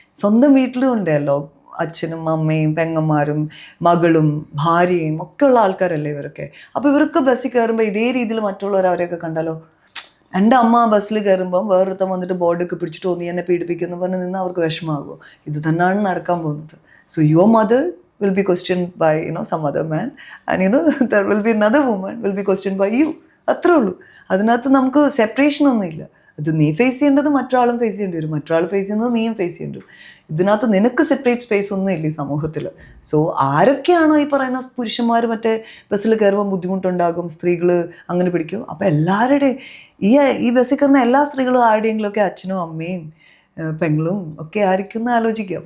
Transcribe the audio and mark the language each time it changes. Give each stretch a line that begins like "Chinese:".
Malayalam: സ്വന്തം വീട്ടിലും ഉണ്ടല്ലോ അച്ഛനും അമ്മയും പെങ്ങന്മാരും മകളും ഭാര്യയും ഒക്കെ ഉള്ള ആൾക്കാരല്ലേ ഇവരൊക്കെ. അപ്പോൾ ഇവർക്ക് ബസ്സിൽ കയറുമ്പോൾ ഇതേ രീതിയിൽ മറ്റുള്ളവർ അവരെയൊക്കെ കണ്ടാലോ എൻ്റെ അമ്മ ബസ്സിൽ കയറുമ്പം വേറൊരുത്തം വന്നിട്ട് ബോർഡൊക്കെ പിടിച്ചിട്ട് നീ എന്നെ പീഡിപ്പിക്കുമെന്ന് പറഞ്ഞ് നിന്ന് അവർക്ക് വിഷമാകുമോ? ഇത് തന്നെയാണ് നടക്കാൻ പോകുന്നത്.
English: So your mother will be questioned by some other man, and there will be another woman will be questioned by you.
Malayalam: അത്രേ ഉള്ളൂ. അതിനകത്ത് നമുക്ക് സെപ്പറേഷൻ ഒന്നുമില്ല. അത് നീ ഫേസ് ചെയ്യേണ്ടത് മറ്റൊരാളും ഫേസ് ചെയ്യേണ്ടി വരും, മറ്റൊരാൾ ഫേസ് ചെയ്യുന്നത് നീയും ഫേസ് ചെയ്യേണ്ടി വരും. ഇതിനകത്ത് നിനക്ക് സെപ്പറേറ്റ് സ്പേസ് ഒന്നും ഇല്ല ഈ സമൂഹത്തിൽ. സോ ആരൊക്കെയാണോ ഈ പറയുന്ന പുരുഷന്മാർ മറ്റേ ബസ്സിൽ കയറുമ്പോൾ ബുദ്ധിമുട്ടുണ്ടാകും, സ്ത്രീകൾ അങ്ങനെ പിടിക്കും, അപ്പോൾ എല്ലാവരുടെയും ഈ ബസ്സിൽ കയറുന്ന എല്ലാ സ്ത്രീകളും ആരുടെയെങ്കിലുമൊക്കെ അച്ഛനും അമ്മയും പെങ്ങളും ഒക്കെ ആയിരിക്കും ആലോചിക്കുക.